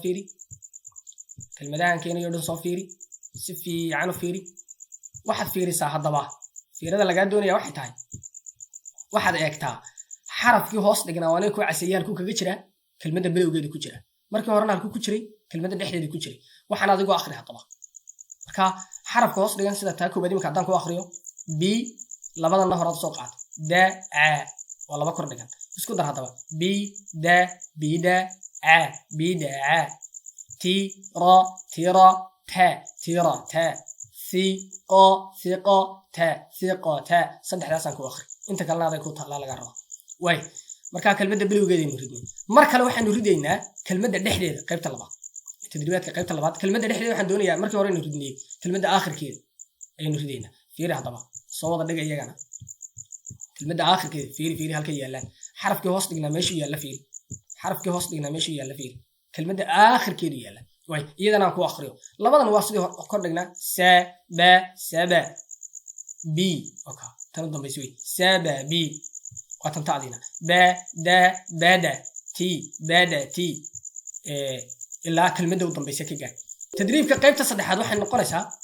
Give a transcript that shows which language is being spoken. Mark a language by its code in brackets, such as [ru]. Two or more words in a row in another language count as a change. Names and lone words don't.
[so] fiiri kelmadahan keenayo dhan soo fiiri si fiican u fiiri waxaad fiirisaa haddaba fiirada lagaa doonaya waxay tahay waxaad eegtaa xarafkii hoos dhignaa waana ku caseeyay halkuu kaga jira kelmadda bilowgeeda ku jira markii horena halkuu ku jiray kelmadda dhexdeeda ku jiray waxaan adigoo akhri haddaba marka xarafka hoos dhigan sida taa koobaad imika haddaan ku akhriyo b labadana horaad soo qaata da a waa laba kor dhigan isku dar haddaba b da b da a b da a ti ra tira ta tira ta [ar] ثقة ثقة تا ثقة تا [so] saddexdaasaan ku akhri inta kalena aday ku taalaa laga rabo way marka kelmadda bilowgeedaynu ridnay mar kale waxaanu ridaynaa kelmadda dhexdeeda qaybta labaad tadriibaadka qaybta labaad kelmadda dhexdeeda waxaan doonayaa markii hore inuu ridnay kelmadda aakhirkeeda ayaynu ridaynaa fiiri haddaba soo wada dhiga iyagana kelmadda aakhirkeeda fiiri halka yaalaan xarafkii hoos dhignaa meeshuu yaalla fiiri xarafkii hoos dhignaa meeshuu yaalla fiiri kelmadda aakhirkeedu yaalla way iyadana aan ku akhriyo labadan waa sidii kor dhignaa sa ba saba b okay tan dambaysi way saba b waa tan taadina ba da bada ti bada ti ilaa kelmadda u dambaysa ka gaar tadriibka qaybta saddexaad waxay noqonaysaa